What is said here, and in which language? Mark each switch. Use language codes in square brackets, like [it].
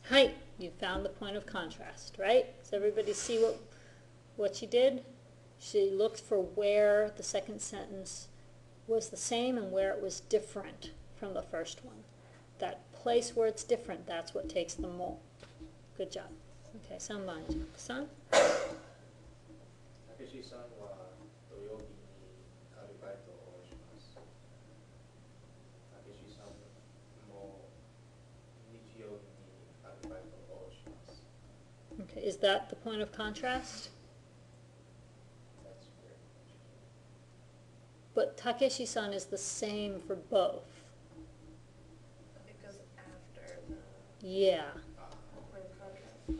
[en] Hi, you found the point of contrast, right? Does everybody see what she did? She looked for where the second sentence was the same and where it was different from the first one. That place where it's different, that's what takes the mo. Good job. Okay, 3番、Jack-san. [ja] たけしさんは土曜日にアルバイトをします。たけしさんも日曜日にアルバイトをします。 [en] Okay, is that the point of contrast? That's very much. But Takeshi-san is the same for both. It goes after the Yeah. where the contrast.